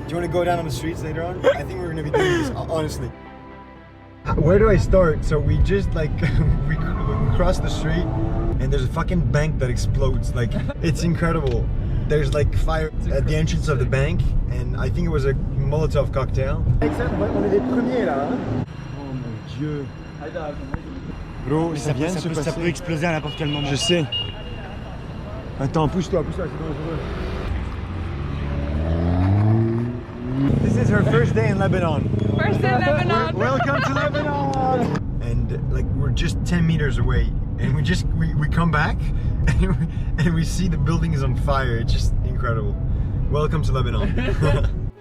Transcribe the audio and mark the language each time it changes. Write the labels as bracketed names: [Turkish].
[English] Do you want to go down on the streets later on? I think we're gonna be doing this, honestly. Where do I start? So we just like, we cross the street and there's a fucking bank that explodes. Like, it's incredible. There's like fire at the entrance of the bank, and I think it was a Molotov cocktail. [French] On est les premiers là. Oh mon dieu. Bro, ça peut exploser à n'importe quel moment. Je sais. Attends, pousse-toi, c'est dangereux. [English] This is her first day in Lebanon. First in Lebanon. Welcome to Lebanon. And like we're just 10 meters away, and we come back, and we see the building is on fire. It's just incredible. Welcome to Lebanon.